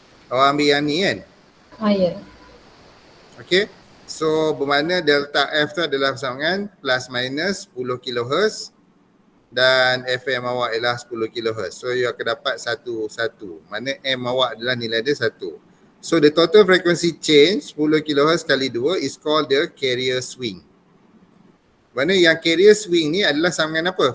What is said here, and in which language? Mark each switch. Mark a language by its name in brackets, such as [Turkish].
[Malay] Awak ambil yang ni kan? Ya. Okey. So bermakna delta F tu adalah sama dengan plus minus 10 kHz dan FM awak ialah 10 kHz. So you akan dapat 1. Mana M awak adalah nilai dia 1. [English] So the total frequency change 10 kHz kali 2 is called the carrier swing. [Malay] Mana yang carrier swing ni adalah sama dengan apa?